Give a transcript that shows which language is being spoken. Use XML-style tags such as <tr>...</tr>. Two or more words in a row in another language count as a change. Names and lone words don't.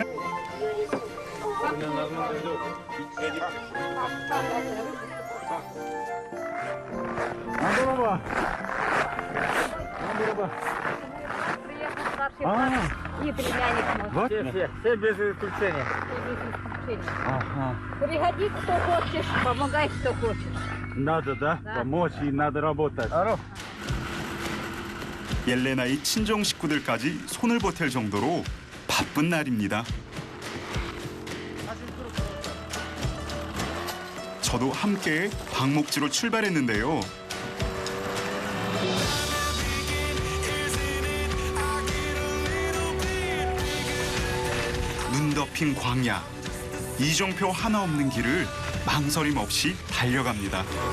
<ru>И племянник мой. Все без исключения. Приходи, кто хочешь, помогай, кто хочешь. Надо, да? Помочь и надо работать.</ru> <ko>옐레나의 친정 식구들까지 손을 보탤 정도로 바쁜 날입니다. 저도 함께 방목지로 출발했는데요. 눈 덮인 광야, 이정표 하나 없는 길을 망설임 없이 달려갑니다.</ko>